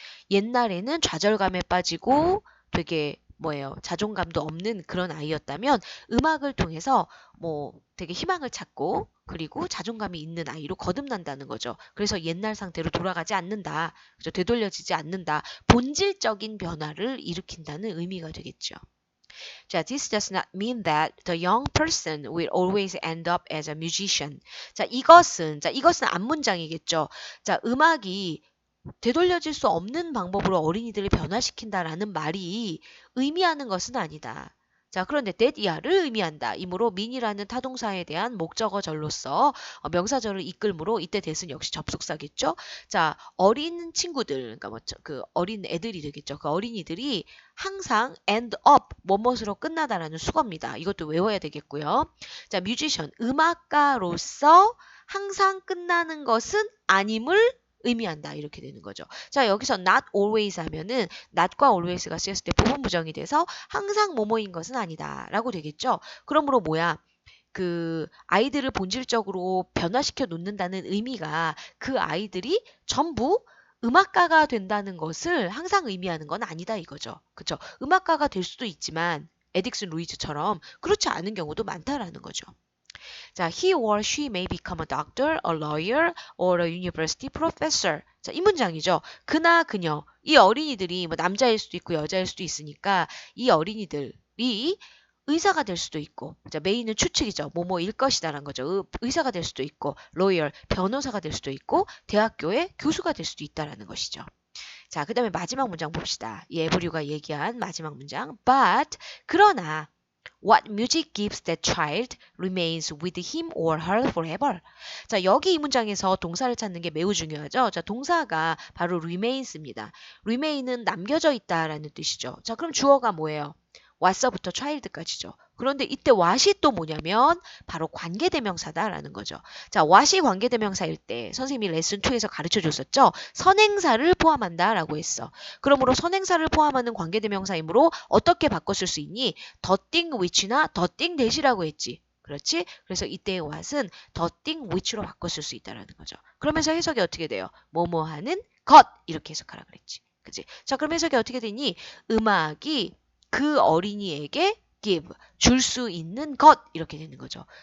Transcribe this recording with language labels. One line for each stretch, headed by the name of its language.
Korean: 옛날에는 좌절감에 빠지고 되게 자존감도 없는 그런 아이였다면 음악을 통해서 되게 희망을 찾고 그리고 자존감이 있는 아이로 거듭난다는 거죠. 그래서 옛날 상태로 돌아가지 않는다. 그죠? 되돌려지지 않는다. 본질적인 변화를 일으킨다는 의미가 되겠죠.
English: 자, this does not mean that the young person will always end up as a musician.
Korean: 자, 이것은 앞문장이겠죠. 자, 음악이 되돌려질 수 없는 방법으로 어린이들을 변화시킨다라는 말이 의미하는 것은 아니다. 자, 그런데 that 이하를 의미한다. 이므로 mean이라는 타동사에 대한 목적어절로서 명사절을 이끌므로 이때 that은 역시 접속사겠죠. 자, 어린 친구들, 그러니까 그 어린 애들이 되겠죠. 그 어린이들이 항상 end up 뭐뭇으로 끝나다라는 수거입니다. 이것도 외워야 되겠고요. 자, musician 음악가로서 항상 끝나는 것은 아님을 의미한다. 이렇게 되는 거죠. 자, 여기서 not always 하면은 not과 always가 쓰였을 때 부분 부정이 돼서 항상 뭐뭐인 것은 아니다. 라고 되겠죠. 그러므로 뭐야? 그 아이들을 본질적으로 변화시켜 놓는다는 의미가 그 아이들이 전부 음악가가 된다는 것을 항상 의미하는 건 아니다 이거죠. 그쵸? 음악가가 될 수도 있지만 에딕슨 루이즈처럼 그렇지 않은 경우도 많다라는 거죠.
English: 자, he or she may become a doctor, a lawyer, or a university professor.
Korean: 자, 이 문장이죠. 그나 그녀. 이 어린이들이 뭐 남자일 수도 있고 여자일 수도 있으니까 이 어린이들이 의사가 될 수도 있고, 자, 메인은 추측이죠. 뭐뭐일 것이다라는 거죠. 의사가 될 수도 있고, lawyer, 변호사가 될 수도 있고, 대학교의 교수가 될 수도 있다라는 것이죠. 자, 그 다음에 마지막 문장 봅시다. 이 에브류가 얘기한 마지막 문장.
English: But,
Korean: 그러나,
English: What music gives that child remains with him or her forever.
Korean: 자, 여기 이 문장에서 동사를 찾는 게 매우 중요하죠. 자, 동사가 바로 remains입니다. remain은 남겨져 있다라는 뜻이죠. 자, 그럼 주어가 뭐예요? what서부터 child까지죠. 그런데 이때 what이 또 뭐냐면 바로 관계대명사다라는 거죠. 자, what이 관계대명사일 때 선생님이 레슨 2에서 가르쳐 줬었죠. 선행사를 포함한다라고 했어. 그러므로 선행사를 포함하는 관계대명사이므로 어떻게 바꿨을 수 있니?
English: the thing which
Korean: 나
English: the thing that
Korean: 이라고 했지. 그렇지? 그래서 이때의 what은
English: the thing which
Korean: 로 바꿨을 수 있다라는 거죠. 그러면서 해석이 어떻게 돼요? 뭐뭐 하는 것 이렇게 해석하라 그랬지. 그치? 자, 그럼 해석이 어떻게 되니? 음악이 그 어린이에게 give, 줄 수 있는 것 이렇게 되는 거죠.